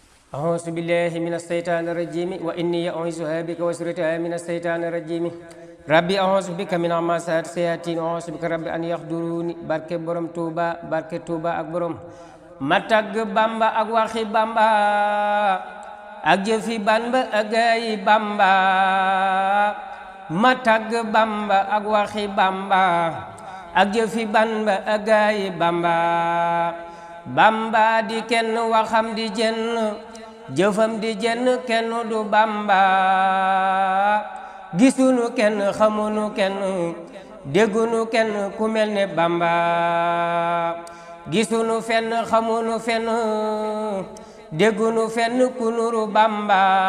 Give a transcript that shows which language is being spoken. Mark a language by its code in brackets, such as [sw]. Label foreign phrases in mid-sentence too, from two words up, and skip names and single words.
[ar] أعوذ بالله من الشيطان الرجيم وإني أعوذها بك وذريتها من الشيطان الرجيم ربي أعوذ بك من همزات الشياطين وأعوذ بك ربي أن يحضرون [wo] barke borom Touba barke Touba ak borom ma tagg Bamba ak waxi Bamba ak jëfi Bamba ak gayi Bamba ma tagg Bamba ak waxi Bamba ak jëfi Bamba ak gayi Bamba Bamba di kenn waxam di jenn jëfam di jenn kenn du Bamba gisunu kenn xamunu kenn déggunu kenn ku mel ne Bamba gisunu fenn xamunu fenn déggunu fenn ku nuru Bamba